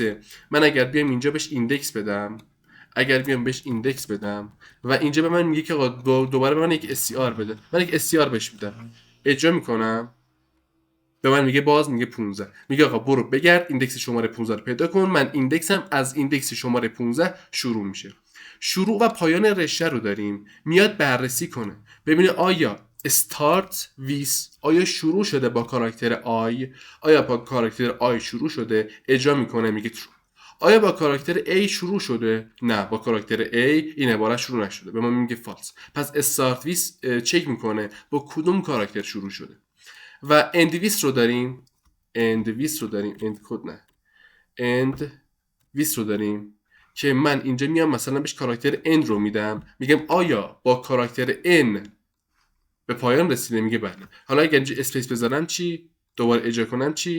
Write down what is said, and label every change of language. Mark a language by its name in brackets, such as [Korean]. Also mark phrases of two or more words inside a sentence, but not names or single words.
[Persian] من اگر بیام اینجا بهش ایندکس بدم و اینجا به من میگه که دوباره به من یک استیار بده، من یک استیار بهش میدم، اجرا میکنم، به من میگه باز میگه 15. میگه آقا برو بگرد ایندکس شماره 15 رو پیدا کن. من ایندکسم از ایندکس شماره 15 شروع میشه. شروع و پایان رشته رو داریم، میاد بررسی کنه ببینه آیا [English] start with، [Persian] آیا شروع شده با کاراکتر آی، آیا با کاراکتر آی شروع شده، اجرا میکنه میگه true. آیا با کاراکتر A شروع شده؟ نه، با کاراکتر A این عبارت شروع نشده، به ما میگه false. پس [English] start with [Persian] چک میکنه با کدوم کاراکتر شروع شده. و [English] end with [Persian] رو داریم که من اینجا میام مثلا بهش کاراکتر n رو میدم، میگم آیا با کاراکتر n به پایان رسیده؟ میگه بله. حالا اگر اینجا اسپیس بذارم چی؟ دوباره اجرا کنم چی؟